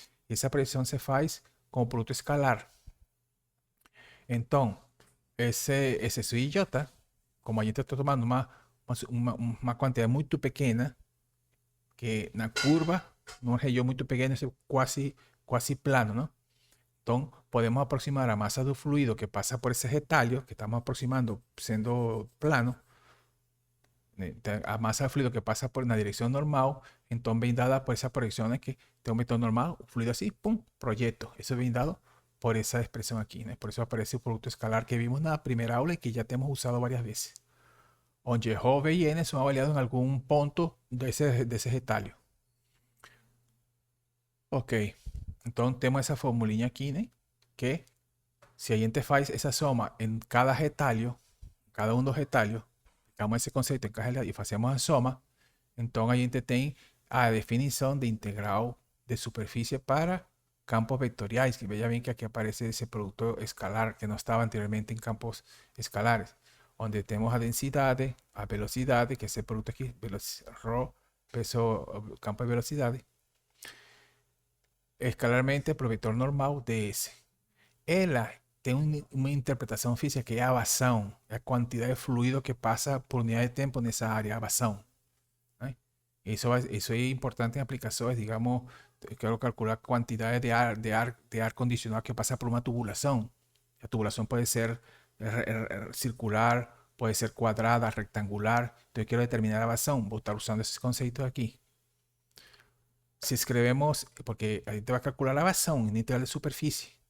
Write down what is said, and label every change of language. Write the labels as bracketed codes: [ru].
[pt] E essa projeção se faz com o produto escalar. Então, esse suj, como a gente está tomando uma quantidade muito pequena, que na curva, numa região muito pequena, é quase plano, não? [es] Entonces, podemos aproximar a masa do fluido que pasa por ese retalho, que estamos aproximando siendo plano, a masa del fluido que pasa por una dirección normal, entonces bien dada por esa proyección de que tengo un vector normal, un fluido así, pum, proyecto. Eso es bien dado por esa expresión aquí, ¿no? Por eso aparece el producto escalar que vimos en la primera aula y que ya te hemos usado varias veces. Onde Rho, V y N son avaliados en algún punto de ese retalho. Ok, entonces tenemos esa formulita aquí, ¿no? [pt] Que si a gente faz essa soma em cada retalho, cada um dos retalhos, aplicamos esse conceito em cada retalho e fazemos a soma, então a gente tem a definição de integral de superfície para campos vetoriais, que veja bem que aqui aparece esse produto escalar que não estava anteriormente em campos escalares, onde temos a densidade, a velocidade, que é esse produto aqui, ρ, peso, campo de velocidade, escalarmente para o vetor normal ds. Ela tem uma interpretação física que é a vazão, é a quantidade de fluido que passa por unidade de tempo nessa área, a vazão, né? Isso é importante em aplicações, digamos, [es] quiero calcular cantidades de ar condicionado que pasa por una tubulación. La tubulación puede ser circular, puede ser cuadrada, rectangular. Entonces quiero determinar la evasión. Voy a estar usando ese concepto aquí. Si escribimos, porque ahí te va a calcular la evasión en integral de superficie.